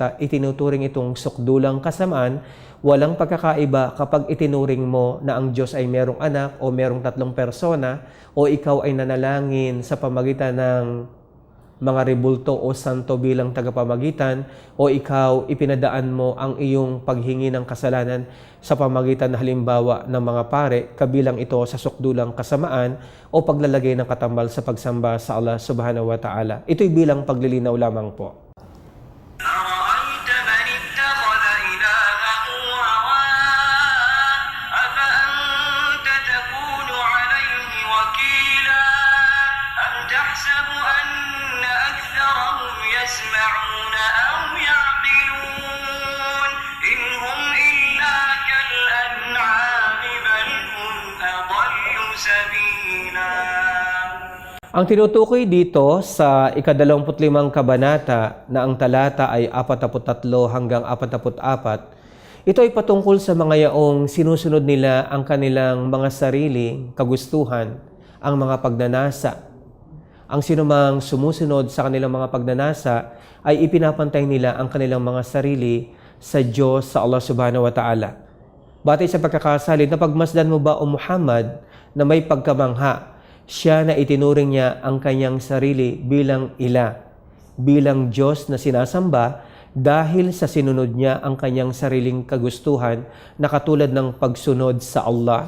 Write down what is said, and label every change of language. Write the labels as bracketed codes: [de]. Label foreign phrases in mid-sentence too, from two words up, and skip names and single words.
[tl] Itinuturing itong sukdulang kasamaan. Walang pagkakaiba kapag itinuring mo na ang Diyos ay merong anak o merong tatlong persona o ikaw ay nanalangin sa pamagitan ng mga rebulto o santo bilang tagapamagitan o ikaw ipinadaan mo ang iyong paghingi ng kasalanan sa pamagitan na halimbawa ng mga pare, kabilang ito sa sukdulang kasamaan o paglalagay ng katambal sa pagsamba sa Allah [ar] سبحانه وتعالى. [tl] Ito'y bilang paglilinaw lamang po. [ar] أرأيت من اتخذ إلهه هواه أفأنت تكون عليه وكيلا أم تحسب أن أكثرهم يسمعون أو يعقلون إن هم إلا كالأنعام بل هم أضل سبيلا. [tl] Ang tinutukoy dito sa ika-25 kabanata na ang talata ay 43 hanggang 44, ito ay patungkol sa mga yaong sinusunod nila ang kanilang mga sarili, kagustuhan, ang mga pagnanasa. Ang sinumang sumusunod sa kanilang mga pagnanasa ay ipinapantay nila ang kanilang mga sarili sa Diyos, sa Allah [ar] سبحانه وتعالى. [tl] Batay sa pagkakasalit, napagmasdan mo ba o Muhammad na may pagkamangha? Siya na itinuring niya ang kanyang sarili bilang ila, bilang Diyos na sinasamba dahil sa sinunod niya ang kanyang sariling kagustuhan na katulad ng pagsunod sa Allah.